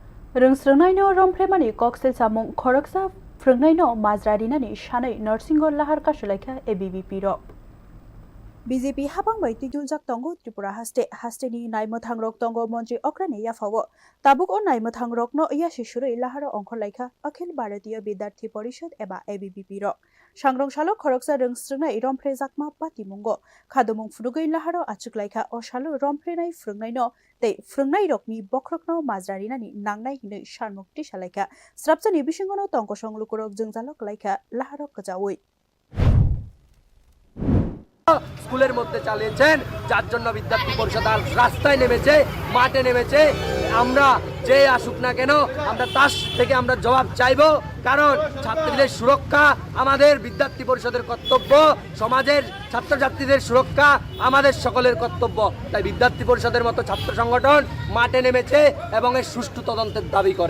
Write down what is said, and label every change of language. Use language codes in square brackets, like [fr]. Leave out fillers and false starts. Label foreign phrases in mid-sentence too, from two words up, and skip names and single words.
[trp] रोंस्रोंनायनो रमफ्रेमानि कक्सेल सामुं खरकसा फ्रोंनायनो माजरारिनानि सानै नर्सिंग लाहार कासुलाइखा ABVP रक BJP habang bai tidul jak tongo Tripura hasteni naimotang rok tongo Montri Okrani yafawo tabuk on naimotang rok no ya shishurei lahara ongkhor laikha Akhil Bharatiya Bidyarthi Porishod eba ABVP rok sangrong salo khoroksa rongsrungnai rompre jakma patimungo khadumung furugai laharo achuk laikha o salo romprenai frungnai no tei frungnai rokni bokrokno majrarinani nangnai hinoi sarmukti salaikha srapchani bisingono tongko songlukurok jungjalok laikha laharok kajawi [bn] স্কুলের মধ্যে চালিয়েছেন যার জন্য বিদ্যার্থী পরিষদ রাস্তায় নেমেছে মাঠে নেমেছে আমরা যে আসুক না কেন আমরা তার থেকে আমরা জবাব চাইবো কারণ ছাত্রীদের সুরক্ষা আমাদের বিদ্যার্থী পরিষদের কর্তব্য সমাজের ছাত্রছাত্রীদের সুরক্ষা আমাদের সকলের কর্তব্য তাই বিদ্যার্থী পরিষদের মতো ছাত্র সংগঠন মাঠে নেমেছে এবং এর সুষ্ঠু তদন্তের দাবি করে